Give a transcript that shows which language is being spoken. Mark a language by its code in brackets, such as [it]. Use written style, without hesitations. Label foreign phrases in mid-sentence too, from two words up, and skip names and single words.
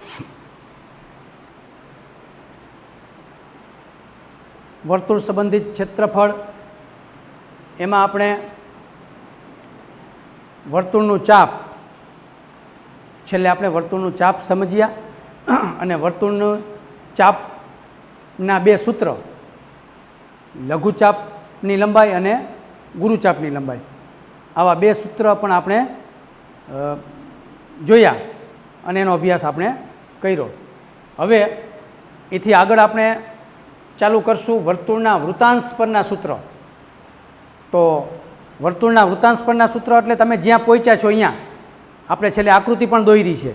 [gu] વર્તુળ સંબંધિત ક્ષેત્રફળ એમાં આપણે વર્તુળનું ચાપ છેલ્લે આપણે વર્તુળનું ચાપ સમજ્યા અને વર્તુળનું ચાપના બે સૂત્ર લઘુચાપની લંબાઈ અને ગુરુચાપની લંબાઈ આવા બે સૂત્ર પણ આપણે જોયા અને એનો અભ્યાસ આપણે કર્યો। હવે એથી આગળ આપણે ચાલૂ કરશું વર્તુળના વૃત્તાંશ પરના સૂત્ર। તો વર્તુળના વૃત્તાંશ પરના સૂત્ર એટલે તમે જ્યાં પહોંચ્યા છો અહીંયા આપણે છેલ્લે આકૃતિ પણ દોરી છે।